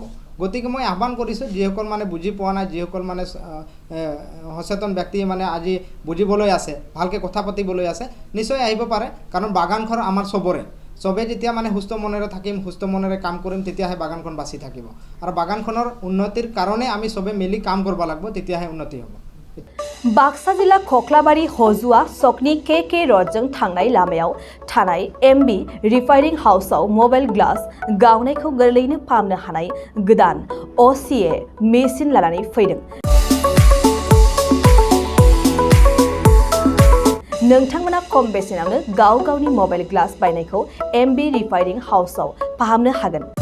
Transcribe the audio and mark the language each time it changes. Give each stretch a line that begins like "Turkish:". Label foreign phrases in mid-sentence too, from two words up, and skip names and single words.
Assamese: গতিকে মই আহ্বান কৰিছোঁ যিসকল মানে বুজি পোৱা নাই, যিসকল মানে সচেতন ব্যক্তিয়ে মানে আজি বুজিবলৈ আছে, ভালকৈ কথা পাতিবলৈ আছে, নিশ্চয় আহিব পাৰে। কাৰণ বাগানখন আমাৰ চবে যেতিয়া মানে সুস্থ মনেৰে থাকিম, সুস্থ মনেৰে কাম কৰিম, তেতিয়াহে বাগানখন বাচি থাকিব। আৰু বাগানখনৰ উন্নতিৰ কাৰণে আমি চবে মিলি কাম কৰিব লাগিব, তেতিয়াহে উন্নতি হ'ব।
Bodo: बाक्सा जिल्ला खख्लाबारि हजुआ सकनि के रडजों थांनाय लामायाव थानाय MB
English: refining house mobile glass
Bodo: गावनायखौ गोरलैयैनो फाहामनो हानाय गोदान OCA मेसिन लानानै फैदों। नोंथांमोना खम बेसेनावनो गावनि
English: mobile glass
Bodo: बायनायखौ MB
English: refining house
Bodo: फाहामनो हागोन।